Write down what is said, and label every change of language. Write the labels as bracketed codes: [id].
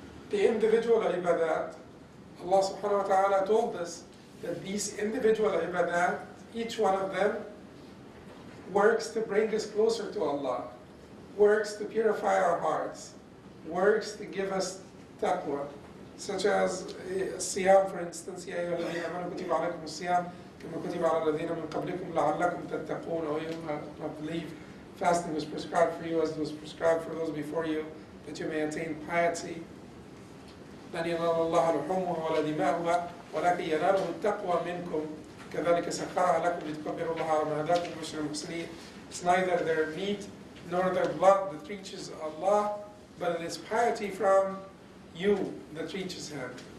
[en] The individual ibadat, Allah subhanahu wa ta'ala told us that these individual ibadat, each one of them works to bring us closer to Allah, works to purify our hearts, works to give us taqwa, such as siyam, for instance, [ar] يا أيها الذين آمنوا كتب عليكم الصيام كما كتب على الذين من قبلكم لعلكم تتقون, [en] or you believe, Fasting was prescribed for you as it was prescribed for those before you, that you may attain piety. [ar] لن ينال الله لحومها ولا دماؤها ولكن يناله التقوى منكم كذلك سخرها لكم لتكبروا الله على ما هداكم وبشر المحسنين. [en] It's neither their meat nor their blood that reaches Allah, but it is piety from you that reaches Him.